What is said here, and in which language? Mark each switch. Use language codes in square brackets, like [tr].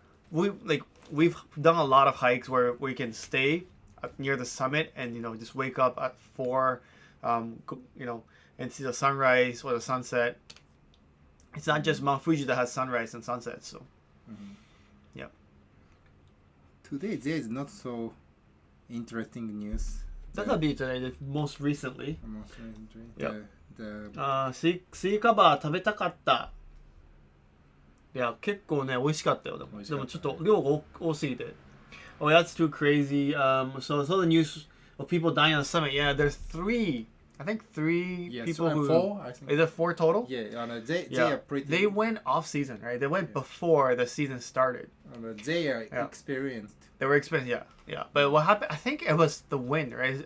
[en] We've done a lot of hikes where we can stay near the summit and just wake up at 4, and see the sunrise or the sunset. It's not just Mount Fuji that has sunrise and sunset. So, yeah. Today there is not so interesting news. That'll be today, most recently. Most recently, yeah. [ja] スイカバー食べたかった。いや、結構ね、美味しかったよ。でもちょっと量が多すぎて。 [en] Oh, that's too crazy. So the news of people dying on the summit. Yeah, there's 3. I think 3 people who. 4. I think. Is it 4 total? Yeah, they are pretty. They went off season, right? They went before the season started. They are experienced. They were experienced, yeah. But what happened? I think it was the wind, right?